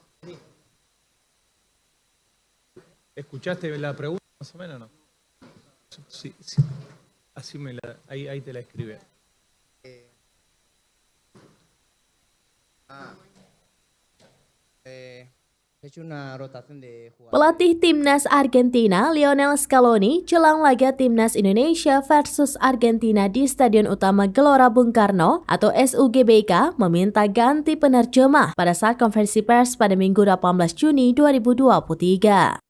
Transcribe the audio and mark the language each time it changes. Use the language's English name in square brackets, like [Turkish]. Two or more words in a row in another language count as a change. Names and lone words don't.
[Spanish] ¿Escuchaste la pregunta más o menos o no? Sí, sí. Así ahí te la escribe. He hecho una rotación de jugadores. [Indonesian] Pelatih timnas Argentina Lionel Scaloni jelang laga timnas Indonesia versus Argentina di Stadion Utama Gelora Bung Karno atau SUGBK meminta ganti penerjemah pada saat konferensi pers pada Minggu 18 Juni 2023.